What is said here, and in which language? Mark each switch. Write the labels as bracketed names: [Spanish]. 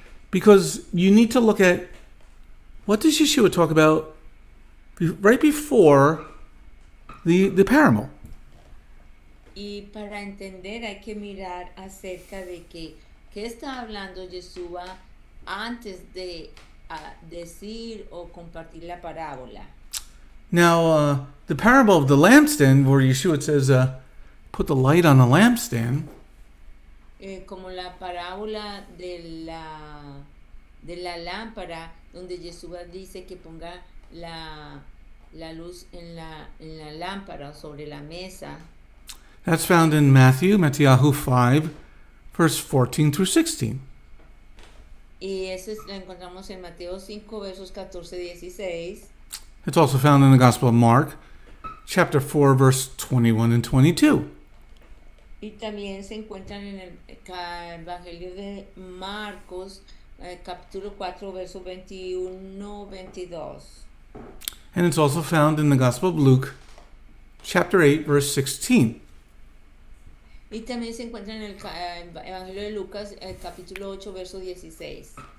[English] because you need to look at what does Yeshua talk about right before the parable. [Spanish] y para entender hay que mirar acerca de qué está hablando Yeshua antes de decir o compartir la parábola. [English] Now, the parable of the lampstand, where Yeshua says, put the light on the lampstand. [Spanish] Como la parábola de la lámpara, donde Yeshua dice que ponga la luz en la lámpara sobre la mesa. [English] That's found in Matthew 5, verse 14 through 16. [Spanish] Y eso lo encontramos en Mateo 5, versos 14 y 16. [English] It's also found in the Gospel of Mark, chapter 4, verse 21 and 22. [Spanish] Y también se encuentran en el Evangelio de Marcos, capítulo 4, versos 21, 22. [English] And it's also found in the Gospel of Luke, chapter 8, verse 16. [Spanish] Y también se encuentra en el Evangelio de Lucas, capítulo 8, verso 16.